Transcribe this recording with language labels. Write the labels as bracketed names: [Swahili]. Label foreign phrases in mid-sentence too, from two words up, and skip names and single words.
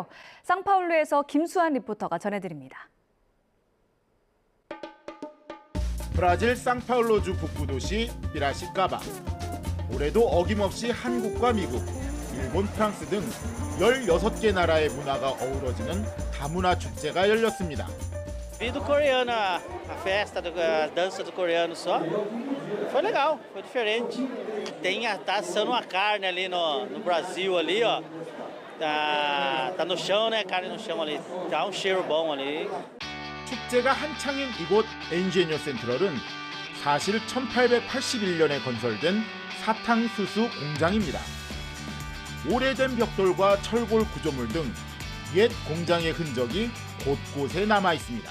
[Korean] 상파울루에서 김수환 리포터가 전해드립니다. 브라질 상파울루주 북부도시 피라시카바. 올해도 어김없이 한국과 미국, 일본, 프랑스 등 16개 나라의 문화가 어우러지는 다문화 축제가 열렸습니다. [Portuguese] Vi do coreano, a festa da dança do coreano só. Foi legal, foi diferente. Tá assando uma carne ali no Brasil ali, ó. Tá no chão, né? Carne no chão ali. Tá um cheiro bom ali. [Korean] 축제가 한창인 이곳 엔제니어 센트럴은 사실 1881년에 건설된 사탕수수 공장입니다. 오래된 벽돌과 철골 구조물 등 옛 공장의 흔적이 곳곳에 남아 있습니다.